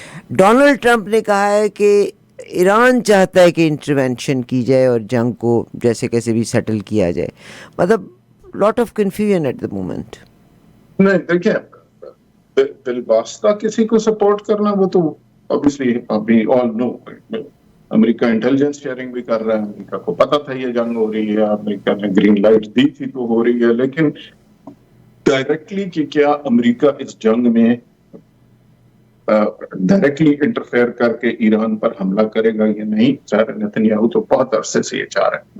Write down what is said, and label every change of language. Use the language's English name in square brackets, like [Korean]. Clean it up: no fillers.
[Urdu] Donald Trump نے کہا ہے کہ ایران چاہتا ہے کہ انٹروینشن کی جائے اور جنگ کو جیسے کیسے بھی سیٹل کیا جائے. [English] مطلب lot of confusion at the moment. [Urdu] نہیں دیکھیں, بالواسطہ کسی کو سپورٹ کرنا وہ تو [English] obviously we all know. [Urdu] America intelligence sharing بھی کر رہا ہے, امریکہ کو پتا تھا یہ جنگ ہو رہی ہے, امریکہ نے گرین لائٹ دی تھی تو ہو رہی ہے, لیکن ڈائریکٹلی کہ کیا امریکہ اس جنگ میں ڈائریکٹلی انٹرفیئر کر کے ایران پر حملہ کرے گا یا نہیں, ظاہر نتنیاہو تو بہت عرصے سے یہ چاہ رہے ہیں.